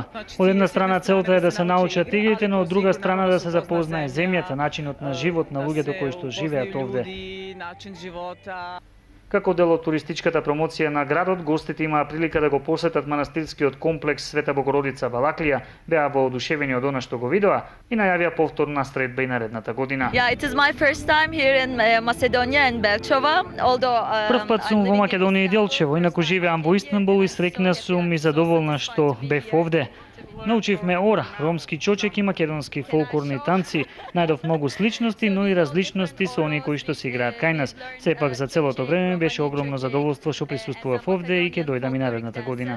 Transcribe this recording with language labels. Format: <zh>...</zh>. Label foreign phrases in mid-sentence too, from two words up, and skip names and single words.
<mk>Од една страна целта е да се научат игрите, но од друга страна да се запознае земјата, начинот на живот на луѓето кои што живеат овде.</mk> <sr>Начин живота.</sr> <mk>Како дел од туристичката промоција на градот, гостите имаа прилика да го посетат манастирскиот комплекс Света Богородица Балаклија, беа воодушевени од она што го видоа и најавија повторна средба и наредната година.</mk> <en>It is my first time here in Macedonia and Belchova, although</en> <mk>Прв пат сум во Македонија и Делчево, инаку живеам во Истанбул и среќна сум и задоволна што бев овде. Научивме ора, ромски чочек и македонски фолклорни танци. Најдов многу сличности, но и различности со оние кои што се играат кај нас. Сепак за целото време беше огромно задоволство што присуствував овде и ќе дојдам и наредната година.</mk>